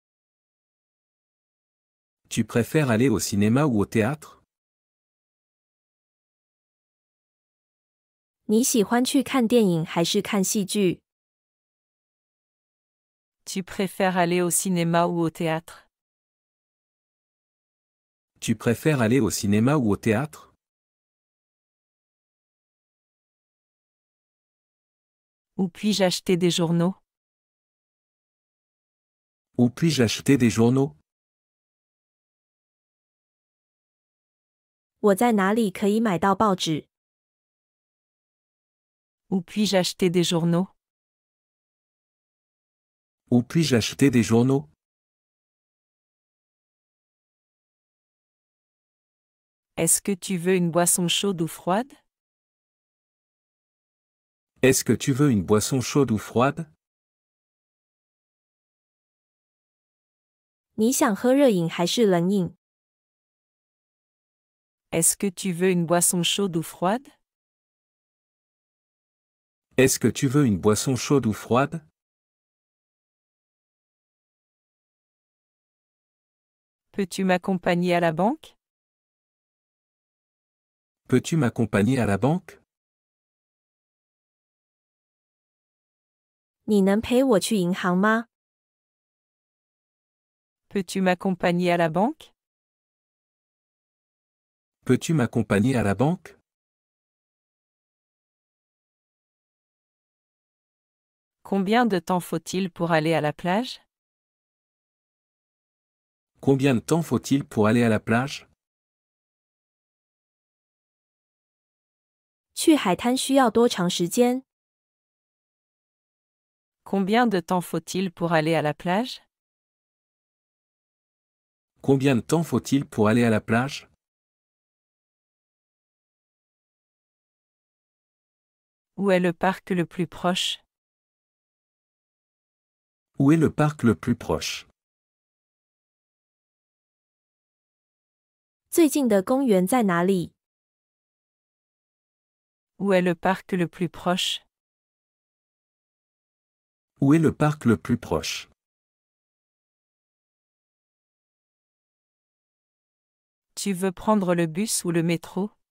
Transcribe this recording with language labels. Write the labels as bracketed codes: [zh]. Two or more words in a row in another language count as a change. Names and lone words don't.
[fr] Tu préfères aller au cinéma ou au théâtre? [zh] 你喜欢去看电影还是看戏剧？ [fr] Tu préfères aller au cinéma ou au théâtre? Tu préfères aller au cinéma ou au théâtre? Où puis-je acheter des journaux? Où puis-je acheter des journaux? [zh] 我在哪里可以买到报纸？ [fr] Où puis-je acheter des journaux? Où puis-je acheter des journaux? Est-ce que tu veux une boisson chaude ou froide? Est-ce que tu veux une boisson chaude ou froide? [zh] 你想喝热饮还是冷饮？ [fr] Est-ce que tu veux une boisson chaude ou froide? Est-ce que tu veux une boisson chaude ou froide? Peux-tu m'accompagner à la banque? Peux-tu m'accompagner à la banque? [zh] 你能陪我去银行吗？ [fr] Peux-tu m'accompagner à la banque? Peux-tu m'accompagner à la banque? Combien de temps faut-il pour aller à la plage? Combien de temps faut-il pour aller à la plage? [zh] 去海滩需要多长时间？ [fr] Combien de temps faut-il pour aller à la plage? Combien de temps faut-il pour aller à la plage? Où est le parc le plus proche? Où est le parc le plus proche? [zh] 最近的公园在哪里？ [fr] Où est le parc le plus proche? Où est le parc le plus proche? Tu veux prendre le bus ou le métro?